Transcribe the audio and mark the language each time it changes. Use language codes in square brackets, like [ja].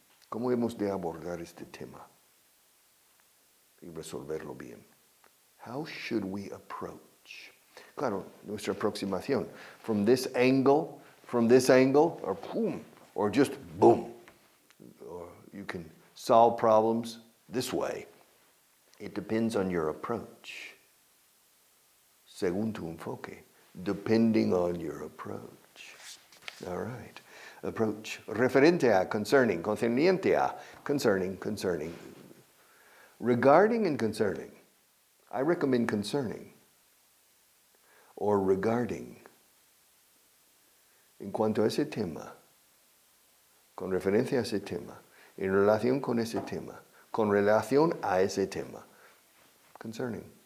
[es] ¿Cómo hemos de abordar este tema? Y resolverlo bien. [en] How should we approach? [es] Claro, nuestra aproximación. [en] From this angle, or boom, or just boom. Or you can solve problems this way. It depends on your approach. [es] Según tu enfoque. [en] Depending on your approach. All right. Approach. [es] Referente a, [en] concerning. [es] Concerniente a, [en] concerning. Regarding and concerning. I recommend concerning or regarding. [es] En cuanto a ese tema, con referencia a ese tema, en relación con ese tema, con relación a ese tema. Concerning.